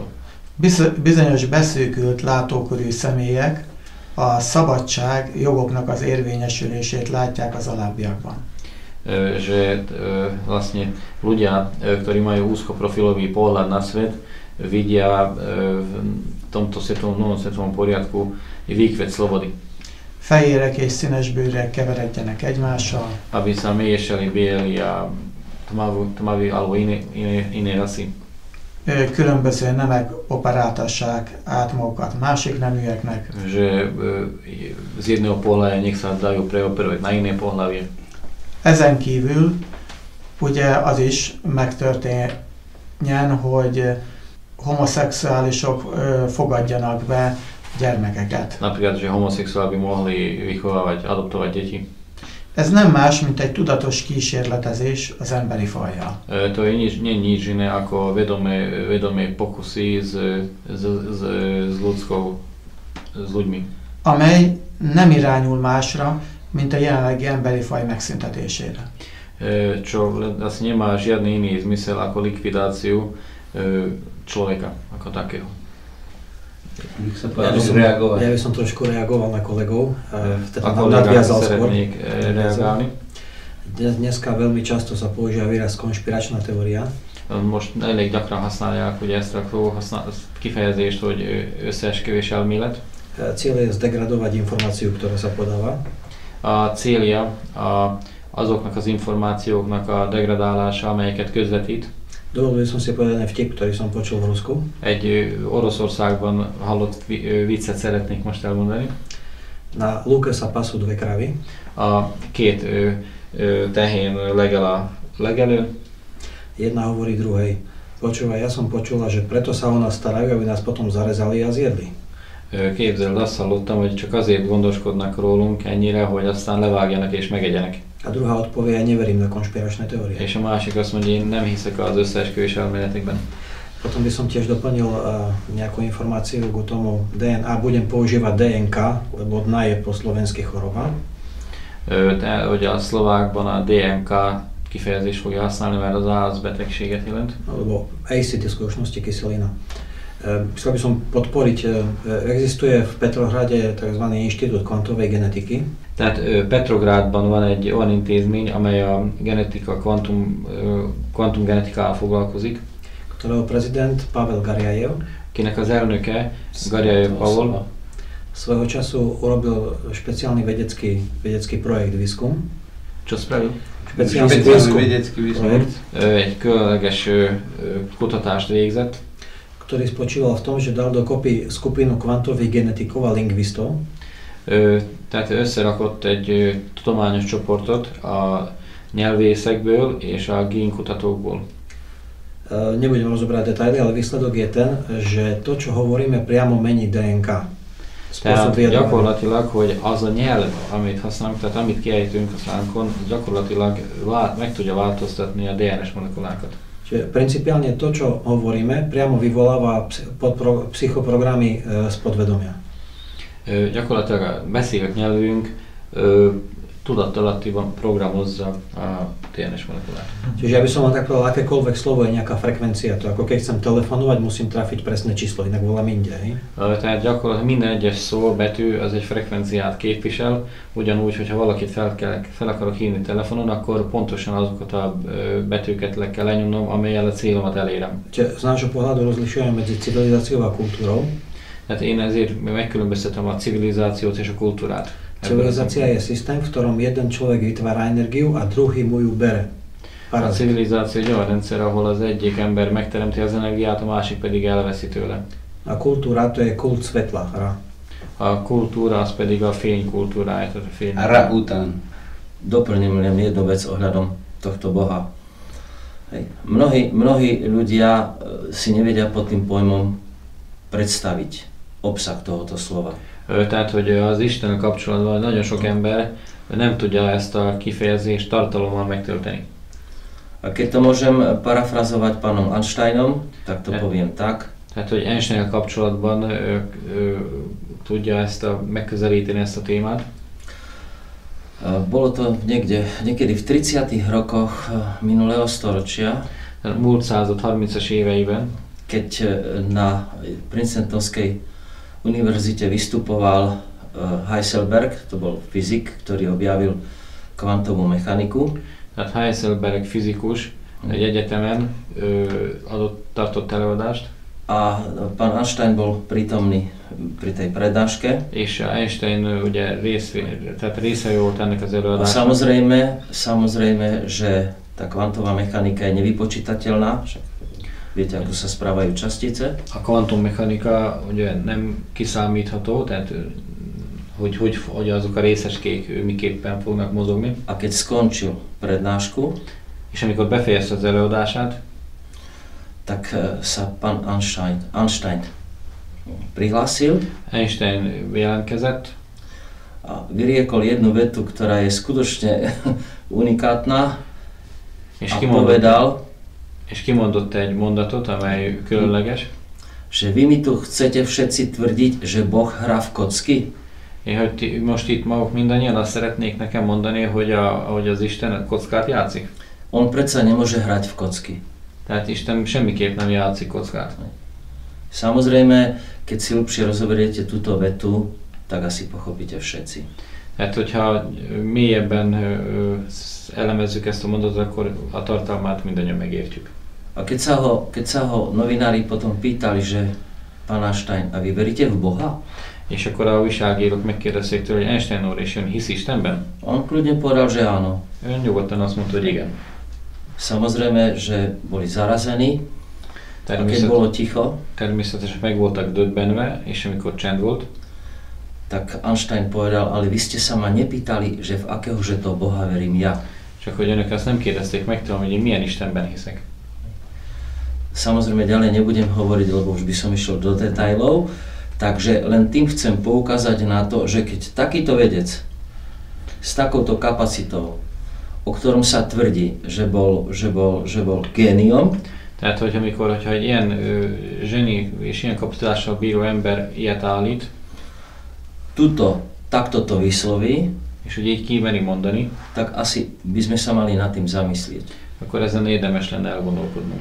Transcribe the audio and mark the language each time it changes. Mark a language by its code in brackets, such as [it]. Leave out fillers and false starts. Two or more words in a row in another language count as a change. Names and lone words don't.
[hu] Bizonyos beszűkült látókörű személyek a szabadság jogoknak az érvényesülését látják az alábbiakban. [sk] Že vlastne ľudia, ktorí majú úzkoprofilový pohľad na svet, vidia v tomto novom svetovom poriadku výkvet slobody. [hu] Fehérek és színes bőrek keveredjenek egymással. [sk] Aby sa miešali bieli a tmaví alebo iné rasy. [hu] Különböző nemek operáltassák át magukat másik neműeknek. [sk] Že z jedného pohľavia nech sa dajú preoperovať na iné pohlavie. [hu] Ezen kívül ugye az is megtörténjen, hogy homoszexuálisok fogadjanak be gyermekeket. [sk] Napríklad, že homoszexuáli by mohli vychovávať, adoptovať deti. [hu] Ez nem más, mint egy tudatos kísérletezés az emberi fajjal. [sk] To je nič iné ako vedomé pokusy s ľuďmi. [hu] Amely nem irányul másra, mint a jelenlegi emberi faj megszüntetésére. [sk] Čo vlastne nemá žiadny iný zmysel ako likvidáciu človeka ako takého. Ja by som trošku reagoval na kolegov, teda nadviazal skôr. Dneska veľmi často sa používa výraz konšpiračná teória. [hu] Most elég gyakran használják ugye ezt a kifejezést, hogy összeesküvés elmélet. [sk] Cél je zdegradovať informáciu, ktorá sa podáva. [hu] A célja azoknak az információknak a degradálása, amelyeket közvetít. [sk] Dovolil som si povedať vtip, ktorý som počul v Rusku. [hu] Egy Oroszországban hallott viccet szeretnék most elmondani. [sk] Na lúke sa pasú dve kravy. [hu] A két tehén legel a legelőn. [sk] Jedna hovorí druhej: počúvaj, ja som počula, že preto sa o nás starajú, aby nás potom zarezali a zjedli. [hu] Képzeld, azt hallottam, hogy csak azért gondoskodnak rólunk ennyire, hogy aztán levágjanak és megegyenek. [sk] A druhá odpovie: ja neverím na konšpiračné teórie. [hu] És a másik azt mondja, én nem hiszek az összeesküvés elméletekben. [sk] Potom by som tiež doplnil nejakú informáciu k tomu DNA. Budem používať DNK, lebo dna je po slovensky choroba. [hu] Hogy a szlovákban a DNK kifejezést fogja használni, mert az állatbetegséget jelent. [sk] Alebo ACT v skutočnosti kyselina. Chcel by som podporiť, existuje v Petrohrade tzv. Inštitút kvantovej genetiky. [hu] Tehát Petrográdban van egy olyan intézmény, amely a genetika, kvantumgenetikával foglalkozik. [sk] Ktorého prezident Pavel Garjajev, [hu] kinek az elnöke Garjajev Pavol [sk] svojho času urobil špeciálny vedecký projekt výskum. Čo spravil? Špeciálny vedecký výskum. [hu] Egy különleges kutatást végzett, [sk] ktorý spočíval v tom, že dal dokopy skupinu kvantových genetikov a lingvistov. [hu] Tehát összerakott egy tudományos csoportot a nyelvészekből és a génkutatókból. [sk] Nebudem rozobrať detaily, ale výsledok je ten, že to, čo hovoríme, priamo mení DNK. [hu] Tehát gyakorlatilag, hogy az a nyelv, amit használunk, tehát amit kiejtünk a szánkon, gyakorlatilag meg tudja változtatni a DNS molekulákat. [sk] Čiže principiálne to, čo hovoríme, priamo vyvoláva psychoprogramy z podvedomia. [hu] Gyakorlatilag a beszélt nyelvünk tudattalattiban programozza a DNS molekulát. [sk] Čiže ja by som vám tak povedal, akékoľvek slovo je nejaká frekvencia. To ako keď chcem telefonovať, musím trafiť presné číslo, inak volám inde. [hu] Tehát gyakorlatilag minden egyes szó, betű az egy frekvenciát képvisel, ugyanúgy, hogyha valakit fel akarok hívni telefonon, akkor pontosan azokat a betűket le kell lenyomnom, amellyel a célomat elérem. [sk] Čiže z nášho pohľadu rozlišujeme medzi civilizáciou a kultúrou. [hu] Tehát én ezért megkülönböztetem a civilizációt és a kultúrát. [sk] Civilizácia je systém, v ktorom jeden človek vytvára energiu a druhý mu ju bere. [hu] A civilizáció egy olyan rendszer, ahol az egyik ember megteremti az energiát, a másik pedig elveszi tőle. [sk] A kultúra to je kult svetla, ra. [hu] A kultúra az pedig a fény kultúrája, tehát a fény. Ra után. [sk] Doplním len jednu vec ohľadom tohto Boha. Hej. Mnohí ľudia si nevedia pod tým pojmom predstaviť obsah tohoto slova. [hu] Tehát, hogy az Istennel kapcsolatban nagyon sok ember nem tudja ezt a kifejezést tartalommal megtölteni. [sk] A keď to môžem parafrazovať pánom Einsteinom, tak to poviem tak. [hu] Tehát, hogy Einsteinnel kapcsolatban tudja megközelíteni ezt a témát. [sk] Bolo to niekedy v 30. rokoch minulého storočia. [hu] Múlt század 30-as éveiben. [sk] Keď na Princetonskej univerzite vystupoval Heisenberg, to bol fyzik, ktorý objavil kvantovú mechaniku. [hu] Tehát Heisenberg fizikus egy egyetemen tartott előadást. [sk] A pán Einstein bol prítomný pri tej prednáške. [hu] És Einstein ugye része volt ennek az előadásnak. [sk] A samozrejme, že tá kvantová mechanika je nevypočítateľná. Viete, ako sa správajú častice. [hu] A kvantummechanika ugye nem kiszámítható, tehát hogy azok a részecskék miképpen fognak mozogni. [sk] A keď skončil prednášku, [hu] és amikor befejezte az előadását, [sk] tak sa pán Einstein prihlásil. [hu] Einstein jelentkezett. [sk] A vyriekol jednu vetu, ktorá je skutočne unikátna. [hu] És kimondott egy mondatot, amely különleges. [sk] Že vy mi tu chcete všetci tvrdiť, že Boh hrá v kocky? [hu] Hogy most itt maguk mindannyian azt szeretnék nekem mondani, hogy az Isten kockát játszik? [sk] On predsa nemôže hrať v kocky. [hu] Tehát Isten semmiképp nem játszik kockát. [sk] Samozrejme, keď si lepšie rozoberiete túto vetu, tak asi pochopíte všetci. [hu] Tehát, hogyha mélyebben elemezzük ezt a mondatot, akkor a tartalmát mindannyian megértjük. [sk] A keď sa ho novinári potom pýtali, že pán Einstein, a vy veríte v Boha? [hu] És akkor a újságírók megkérdezték tőle, hogy Einstein úr, és ön hisz Istenben? [sk] On kľudne povedal, že áno. [hu] Ön nyugodtan azt mondta, hogy igen. [sk] Samozrejme, že boli zarazení, a keď bolo ticho, [hu] természetesen meg voltak döbbenve, és amikor csend volt, [sk] tak Einstein povedal, ale vy ste sa ma nepýtali, že v akéhože to Boha verím ja. [hu] Csak hogy önök azt nem kérdezték meg tőlem, hogy én milyen Istenben hiszek. [sk] Samozrejme ďalej nebudem hovoriť, lebo už by som išiel do detailov, takže len tým chcem poukázať na to, že keď takýto vedec s takouto kapacitou, o ktorom sa tvrdí, že bol géniom. [hu] Tehát, hogyha egy ilyen zseni és ilyen kapacitással bíró ember ilyet állít, [sk] takto to vysloví, [hu] és hogy így kimeri mondani, [sk] tak asi by sme sa mali nad tým zamyslieť. [hu] Akkor ezen érdemes lenne elgondolkodnunk.